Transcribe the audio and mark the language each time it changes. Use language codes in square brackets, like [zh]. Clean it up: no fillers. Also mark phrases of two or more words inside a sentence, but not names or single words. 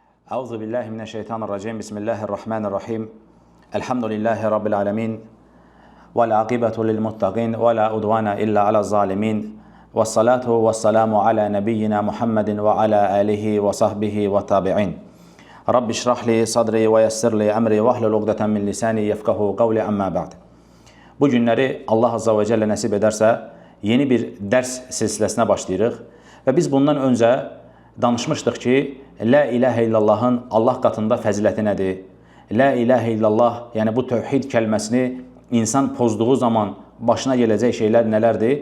[ar] أعوذ بالله من الشيطان الرجيم. بسم الله الرحمن الرحيم. الحمد لله رب العالمين. والعاقبة للمتقين ولا عدوان إلا على الظالمين. والصلاة والسلام على نبينا محمد وعلى آله وصحبه والتابعين. رب اشرح لي صدري ويسر لي أمري واحلل عقدة من لساني يفقهوا قولي أما بعد. [az] Bu günləri Allah azza və cəllə nəsib edərsə, yeni bir dərs silsiləsinə başlayırıq və biz bundan öncə danışmışdıq ki, [ar] لا إله إلا الله [az] Allah qatında fəziləti nədir? [ar] لا إله إلا الله, [az] yəni bu tövhid kəlməsini insan pozduğu zaman başına gələcək şeylər nələrdir?